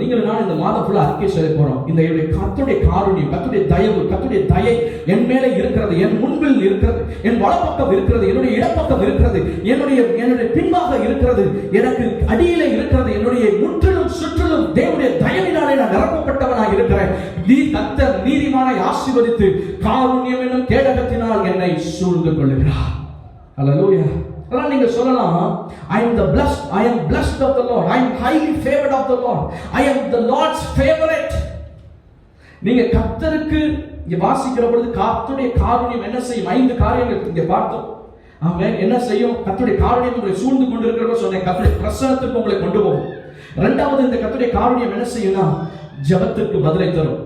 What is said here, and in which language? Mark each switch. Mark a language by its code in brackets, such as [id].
[ta] நீங்கள் நான் இந்த மாதம் ஃபுல்லா அறிக்கை செய்ய போறோம். இந்த கர்த்தருடைய காருண்யம், கர்த்தருடைய தயவு, கர்த்தருடைய தயை என் மேல இருக்கிறது, என் முன்பில் இருக்கிறது, என் வலப்பக்கம் இருக்கிறது, என்னுடைய இடப்பக்கம் இருக்கிறது, என்னுடைய பின்பாக இருக்கிறது, எனக்கு அடியிலே இருக்கிறது, என்னுடைய முற்றிலும் சுற்றிலும் தேவனுடைய தயவினாலே நான் நிரப்பப்பட்டவனாக இருக்கிறேன். கர்த்தர் நீதிமானை ஆசீர்வதித்து காருண்யம் என்னும் கேடகத்தினால் என்னை சூழ்ந்து கொள்கிறார். ஹல்லேலூயா. நீங்க சொல்லலாம், [en] I am blessed of the Lord, I am highly favored of the Lord, I am the Lord's favorite. [ta] நீங்க கர்த்தருக்கு இங்க வாசிக்கிற பொழுது கர்த்தருடைய காருண்யம் என்ன செய்யும்? 5 காரியங்கள் இங்க பார்த்தோம். ஆமென். என்ன செய்யும்? கர்த்தருடைய காருண்யம் உங்களை சூழ்ந்து கொண்டிருக்கிறத சொன்னேன். கர்த்தருடைய பிரசன்னத்துக்கு உங்களை கொண்டு போகும். இரண்டாவது, இந்த கர்த்தருடைய காருண்யம் என்ன செய்யும்னா ஜெபத்துக்கு பதிலை தரும்.